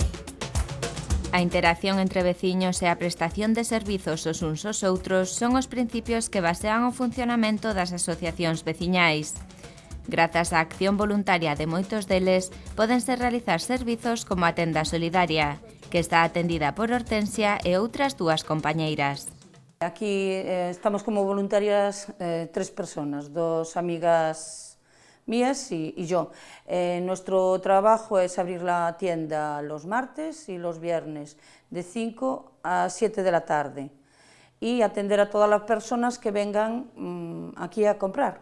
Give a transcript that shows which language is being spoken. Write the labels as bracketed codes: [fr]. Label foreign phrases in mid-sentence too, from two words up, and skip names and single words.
[gl] A interacción entre veciños e a prestación de servizos os uns aos outros son os principios que basean o funcionamento das asociacións veciñais. Grazas á acción voluntaria de moitos deles, pódense realizar servizos como a tenda solidaria, que está atendida por Hortensia e outras 2 compañeiras. [es] Aquí estamos como voluntarias 3 personas, 2 amigas mías y yo. Nuestro trabajo es abrir la tienda los martes y los viernes, de 5 a 7 de la tarde, y atender a todas las personas que vengan aquí a comprar.